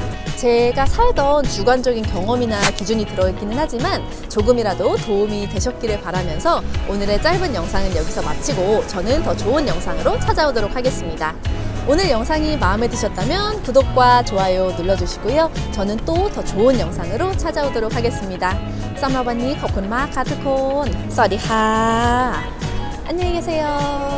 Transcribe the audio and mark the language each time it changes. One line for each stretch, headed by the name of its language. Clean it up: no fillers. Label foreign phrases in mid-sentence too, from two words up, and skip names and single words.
Korean: 제가 살던 주관적인 경험이나 기준이 들어있기는 하지만 조금이라도 도움이 되셨기를 바라면서 오늘의 짧은 영상은 여기서 마치고 저는 더 좋은 영상으로 찾아오도록 하겠습니다. 오늘 영상이 마음에 드셨다면 구독과 좋아요 눌러주시고요. 저는 또 더 좋은 영상으로 찾아오도록 하겠습니다.
Thai: 썸머버니 ขอบคุณมากค่ะทุกคน สวัสดีค่ะ
Korean: 안녕히 계세요.